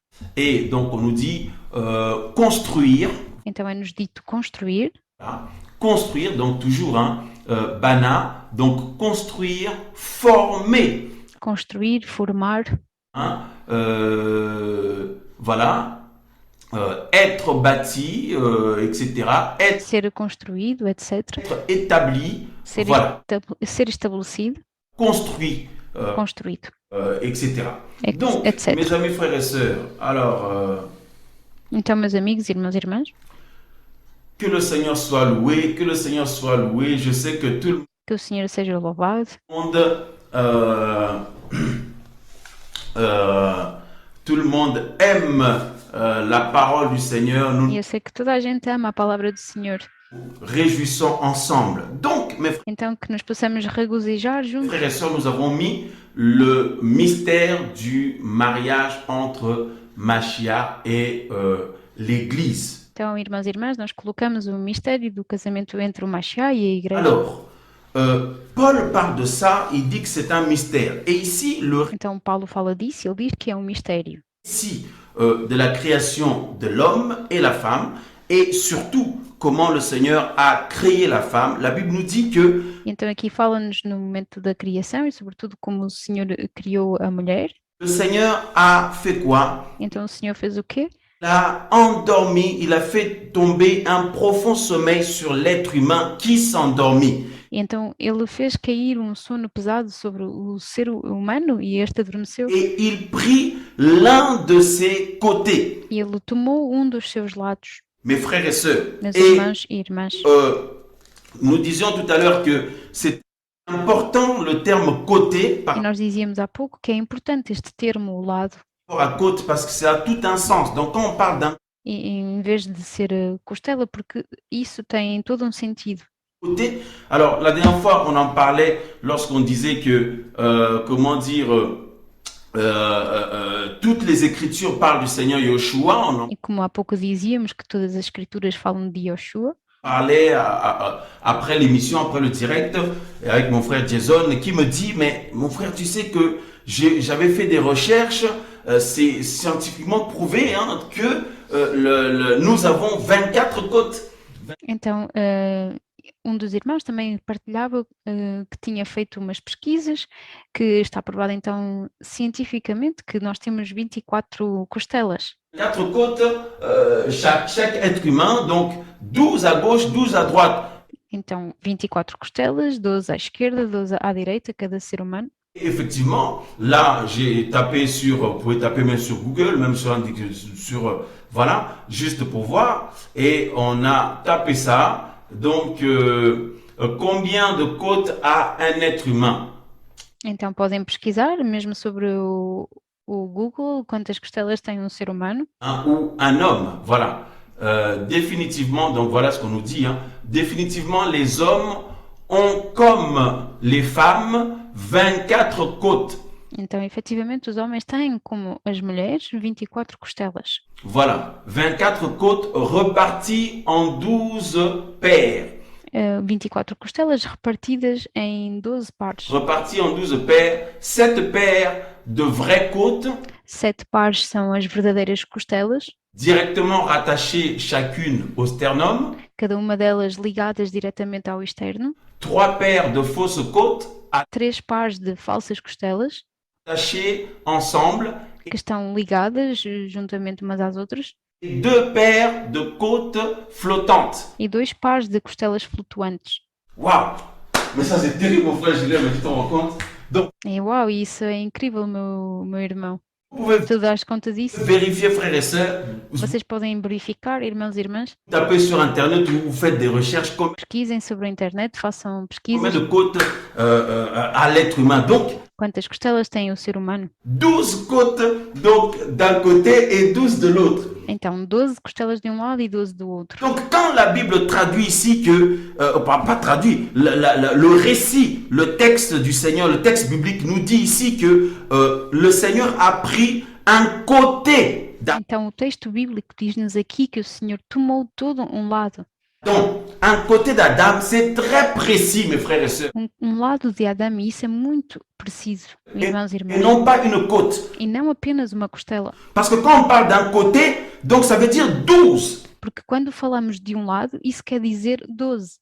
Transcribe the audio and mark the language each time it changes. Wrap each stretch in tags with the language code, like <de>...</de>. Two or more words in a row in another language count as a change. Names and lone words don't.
<fr>Et donc, on nous dit construire.</fr> <pt>Então é-nos dito construir,</pt> <fr>Voilà. Construire, donc toujours, hein, Bana, donc construire, former.</fr> <pt>construir, formar,</pt> <fr>Hein, voilà. Être bâti, etc. Être</fr> <pt>ser construído, etc.</pt> <fr>établi,</fr> <pt>Ser,</pt> <fr>voilà.</fr> <pt>ser estabelecido,</pt> <fr>Construit,</fr> <pt>construído,</pt> <fr>etc. Donc,</fr> <pt>etc.</pt> <fr>mes amis, frères et sœurs, alors,</fr> <pt>Então, meus amigos, irmãos e irmãs,</pt> <fr>que le Seigneur soit loué, que le Seigneur soit loué. Je sais que tout le</fr> <pt>que o Senhor seja louvado.</pt> <fr>monde, tout le monde aime la parole du Seigneur. Nous</fr> <pt>E eu sei que toda a gente ama a palavra do Senhor.</pt> <fr>nous réjouissons ensemble. Donc, mes</fr> <pt>Então, que nos possamos regozijar juntos.</pt> <fr>frères et sœurs, nous avons mis le mystère du mariage entre Mashiach et l'Église.</fr> <pt>Então, irmãos e irmãs, nós colocamos o mistério do casamento entre o Mashiach e a igreja.</pt> <fr>Alors, Paul parle de ça, il dit que c'est un mystère. Et ici, le</fr> <pt>Então, Paulo fala disso, ele diz que é um mistério.</pt> <fr>récit de la création de l'homme et la femme, et surtout comment le Seigneur a créé la femme. La Bible nous dit que</fr> <pt>Então, aqui fala-nos no momento da criação e, sobretudo, como o Senhor criou a mulher.</pt> <fr>le Seigneur a fait quoi?</fr> <pt>Então, o Senhor fez o quê?</pt> <fr>Il a endormi, il a fait tomber un profond sommeil sur l'être humain qui s'endormit.</fr> <pt>E então, ele fez cair um sono pesado sobre o ser humano e este adormeceu.</pt> <fr>Et il prit l'un de ses côtés.</fr> <pt>E ele tomou um dos seus lados,</pt> <fr>Mes frères et sœurs,</fr> <pt>meus</pt> <fr>et</fr> <pt>irmãos e irmãs.</pt> <fr>nous disions tout à l'heure que c'est important le terme côté par</fr> <pt>E nós dizíamos há pouco que é importante este termo, o lado,</pt> <fr>rapport à côte parce que ça a tout un sens. Donc quand on parle d'un</fr> <pt>em vez de ser costela, porque isso tem todo um sentido.</pt> <fr>côté, alors la dernière fois on en parlait lorsqu'on disait que, comment dire, toutes les écritures parlent du Seigneur Yoshua. On en</fr> <pt>E como há pouco dizíamos que todas as escrituras falam de Yoshua,</pt> <fr>parlait après l'émission, après le direct, avec mon frère Jason, qui me dit, mais mon frère, tu sais que j'avais fait des recherches, c'est scientifiquement prouvé hein, que nous avons 24 côtes.</fr> <pt>então dos irmãos também partilhava que tinha feito umas pesquisas, que está provado então cientificamente que nós temos 24 costelas.</pt> <fr>4 côtes, chaque être humain, donc 12 à gauche, 12 à droite.</fr> <pt>Então 24 costelas, 12 à esquerda, 12 à direita, cada ser humano.</pt> <fr>Effectivement, là, j'ai tapé sur, vous pouvez taper même sur Google, même voilà, juste pour voir. Et on a tapé ça. Donc, combien de côtes a un être humain?</fr> <pt>Então podem pesquisar, mesmo sobre o Google, quantas costelas tem um ser humano.</pt> <fr>Ou un homme, voilà. Définitivement, donc voilà ce qu'on nous dit, hein. Définitivement, les hommes ont comme les femmes 24 côtes.</fr> <pt>Então, efetivamente, os homens têm, como as mulheres, 24 costelas.</pt> <fr>Voilà, 24 côtes reparties en 12 paires.</fr> <pt>24 costelas repartidas em 12 pares.</pt> <fr>Reparties en 12 paires, 7 paires de vraies côtes,</fr> <pt>7 pares são as verdadeiras costelas,</pt> <fr>directement rattachées chacune au sternum,</fr> <pt>cada uma delas ligadas diretamente ao externo.</pt> <fr>3 paires de fausses côtes</fr> <pt>3 pares de falsas costelas</pt> <fr>attachées ensemble</fr> <pt>que estão ligadas juntamente umas às outras.</pt> <fr>et 2 paires de côtes flottantes.</fr> <pt>E 2 pares de costelas flutuantes.</pt> <fr>Waouh! Mais ça c'est terrible mon frère Julien, mais tu t'en rends compte? Donc,</fr> <pt>E uau, isso é incrível, meu irmão.</pt> <fr>vous pouvez</fr> <pt>Tu dás conta disso?</pt> <fr>vérifier frères et sœurs, vous</fr> <pt>Vocês podem verificar, irmãos e irmãs,</pt> <fr>tapez sur internet ou vous faites des recherches</fr> <pt>pesquisem sobre a internet, façam</pt> <fr>combien</fr> <pt>pesquisas.</pt> <fr>de côtes a l'être humain. Donc,</fr> <pt>Quantas costelas tem o ser humano?</pt> <fr>12 côtes donc d'un côté et 12 de l'autre.</fr> <pt>Então, 12 costelas de um lado e 12 do outro.</pt> <fr>Donc quand la Bible traduit ici que, pas traduit, le récit, le texte du Seigneur, le texte biblique nous dit ici que le Seigneur a pris un côté d'Adam,</fr> <pt>Então, o texto bíblico diz-nos aqui que o Senhor tomou todo um lado.</pt> <fr>un côté d'Adam, c'est très précis mes frères et sœurs,</fr> <pt>Lado de Adão, e isso é muito preciso, irmãos e</pt> <fr>et</fr> <pt>irmãs.</pt> <fr>non pas une côte.</fr> <pt>E não apenas uma costela.</pt> <fr>Parce que quand on parle d'un côté, donc ça veut dire 12.</fr> <pt>Porque quando falamos de um lado, isso quer dizer 12.</pt>